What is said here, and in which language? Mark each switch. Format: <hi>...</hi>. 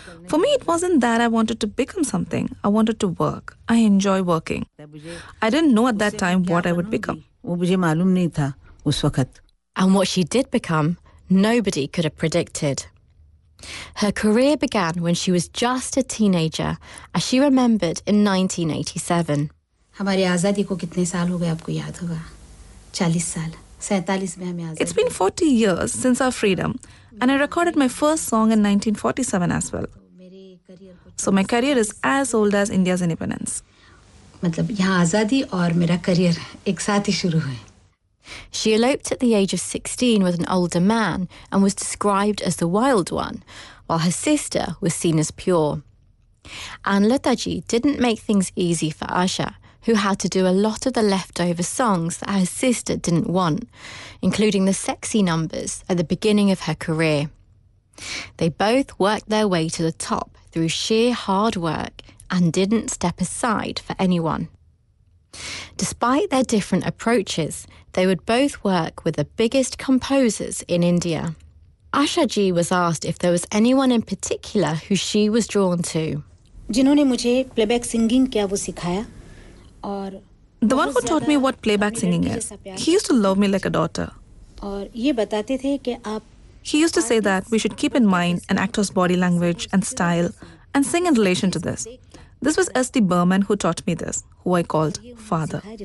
<en>For me, it wasn't that I wanted to become something. I wanted to work. I enjoy working. I didn't know at that time what I would become. And what she did become, nobody could have predicted. Her career began when she was just a teenager, as she remembered in 1987.</en> <hi>हमारी आज़ादी को कितने साल हो गए आपको याद होगा?</hi> <en>40 years. It's been 40 years since our freedom, and I recorded my first song in 1947 as well. So my career is as old as India's independence.</en> <hi>मतलब यहाँ आज़ादी और मेरा करियर एक साथ ही शुरू है.</hi> <en>She eloped at the age of 16 with an older man and was described as the wild one, while her sister was seen as pure. And Lataji didn't make things easy for Asha, who had to do a lot of the leftover songs that her sister didn't want, including the sexy numbers at the beginning of her career. They both worked their way to the top through sheer hard work and didn't step aside for anyone. Despite their different approaches, they would both work with the biggest composers in India. Asha Ji was asked if there was anyone in particular who she was drawn to.</en> <hi>जिन्होंने मुझे playback singing क्या वो सिखाया?</hi> <en>The one who taught me what playback singing is, he used to love me like a daughter. He used to say that we should keep in mind an actor's body language and style and sing in relation to this. This was S.D. Burman who taught me this, who I called father.</en>